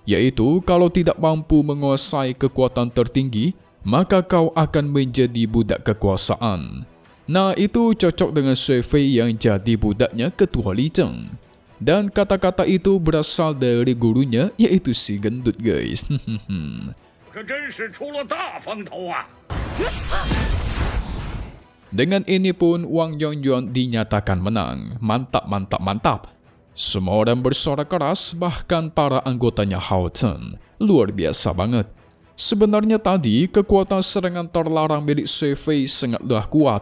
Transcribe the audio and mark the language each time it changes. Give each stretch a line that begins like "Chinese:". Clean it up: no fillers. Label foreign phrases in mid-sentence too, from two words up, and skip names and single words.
Indonesian: yaitu kalau tidak mampu menguasai kekuatan tertinggi, maka kau akan menjadi budak kekuasaan. Nah, itu cocok dengan Sui Fei yang jadi budaknya Ketua Li Cheng. Dan kata-kata itu berasal dari gurunya, yaitu si gendut guys.
Chinese: 可真是出了大风头啊！
Indonesian: Dengan ini pun Wang Yongyuan dinyatakan menang. Mantap, mantap, mantap. Semua orang bersorak keras, bahkan para anggotanya Hao Chen. Luar biasa banget. Sebenarnya tadi kekuatan serangan terlarang milik Sui Fei sangatlah kuat.